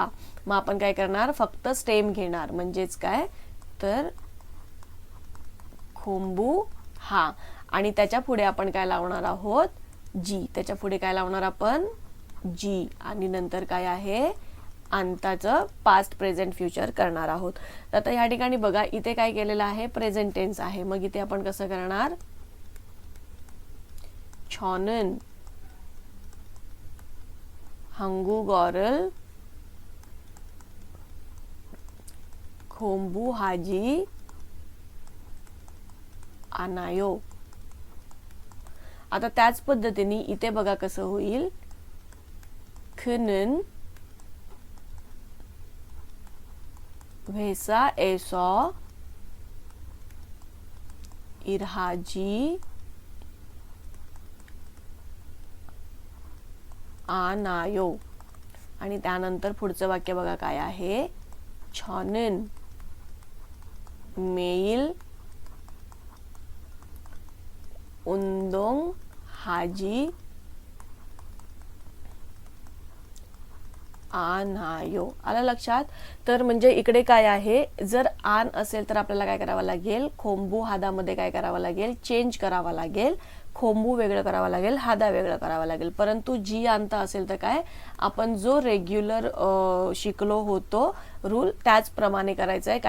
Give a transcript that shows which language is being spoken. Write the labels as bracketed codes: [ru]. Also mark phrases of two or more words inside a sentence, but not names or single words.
[mr] मग आपण काय करणार, फक्त स्टेम घेणार म्हणजेच काय तर खोंबू हा आणि त्याच्या पुढे आपण काय लावणार आहोत, जी. त्याच्या पुढे काय लावणार आपण, जी आणि नंतर काय आहे अंताचं पास्ट प्रेझेंट फ्युचर करणार आहोत. तर आता या ठिकाणी बघा इथे काय केलेलं आहे, प्रेझेंट टेन्स आहे. मग इथे आपण कसं करणार, [ko] 저는 한국어를 공부하지 आनायो. [mr] आता त्याच पद्धतीने इथे बघा कसं होईल. [ko] können 회사 에서 일하지 않아요. [mr] आणि त्यानंतर पुढचं वाक्य बघा काय आहे. [ko] 저는 매일 운동하지 않아요. [mr] आलं लक्षात. तर म्हणजे इकडे काय आहे, जर आन असेल तर आपल्याला काय करावं लागेल, खोंबू हादामध्ये काय करावं लागेल, चेंज करावा लागेल. खोंबू वेगळं करावं लागेल, हादा वेगळं करावं लागेल. परंतु जी आणता असेल तर काय, आपण जो रेग्युलर शिकलो होतो रूल त्याचप्रमाणे करायचं आहे.